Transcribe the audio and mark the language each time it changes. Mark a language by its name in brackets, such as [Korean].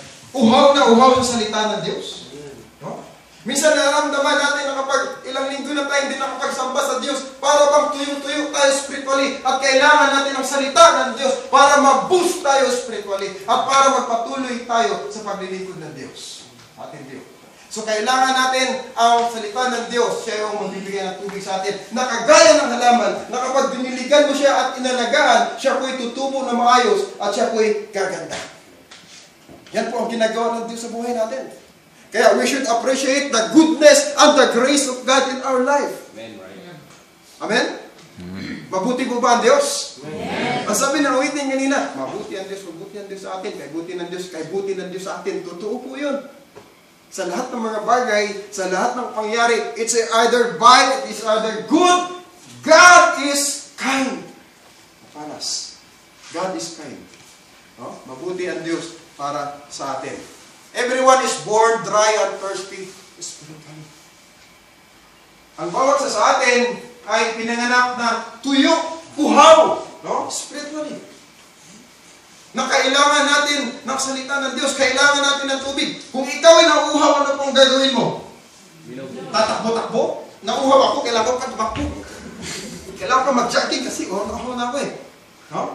[Filipino] Uhaw na uhaw sa salita ng Diyos? No? Minsan nararamdaman natin na kapag ilang linggo na tayo hindi nakapagsamba sa Diyos, para bang tuyo-tuyo tayo spiritually at kailangan natin ang salita ng Diyos para mag-boost tayo spiritually at para magpatuloy tayo sa paglilingkod ng Diyos. Ating Diyos. So kailangan natin ang salita ng Diyos. Siya yung magbibigay ng tubig sa atin. Nakagaya ng halaman, na kapag diniligan mo siya at inalagaan, siya po'y tutubo na maayos at siya po'y gaganda. Yan po ang ginagawa ng Diyos sa buhay natin. [English] Kaya we should appreciate the goodness and the grace of God in our life. Amen. [Filipino] Amen? Mabuti po ba ang Diyos? Ang sabi ng awitin kanina, mabuti ang Diyos sa atin, kay buti ng Diyos sa atin. Totoo po yun. Sa lahat ng mga bagay, sa lahat ng pangyari, [English] it's either bad, it's either good. God is kind. Panas. God is kind. No? [Filipino] Mabuti ang Diyos para sa atin. [English] Everyone is born dry and thirsty spiritually. [Filipino] Ang bawat sa atin ay pinanganak na tuyo, uhaw, no? Spiritually. Na kailangan natin ng salita ng Diyos, kailangan natin ng tubig. Kung ikaw ay nauuhaw, ano pong gagawin mo? Tatakbo-takbo? Nauuhaw ako, kailangan ko tumakbo. Kailangan ko mag-jogging kasi nauuhaw na ako eh. No?